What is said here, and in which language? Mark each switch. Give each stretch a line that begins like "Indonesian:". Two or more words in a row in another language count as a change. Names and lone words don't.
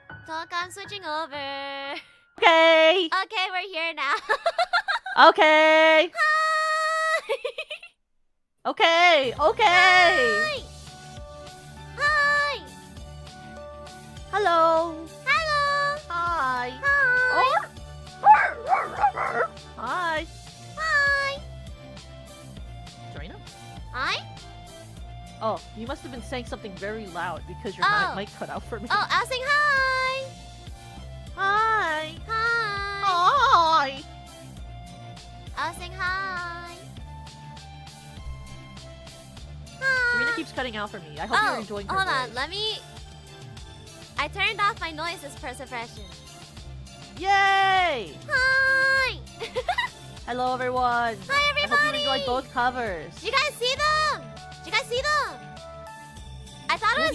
English: talk, I'm switching over. Okay. Okay, we're here now. Okay. Hi! Okay. Okay. Hi! Hi! Hello. Hello! Hi. Hi! Oh. Hi. Hi! Serena? Hi? Oh, you must have been saying something very loud because your Oh. mic cut out for me. Oh, I'll sing hi! Hi. Hi! Hi. I'll sing hi! Serena Hi! keeps cutting out for me. I hope you're enjoying her hold on, voice. let me... I turned off my noise suppression. Yay! Hi! Hello, everyone. Hi, I hope you everybody! enjoyed both covers. Did you guys see them? Did you guys see them? I thought it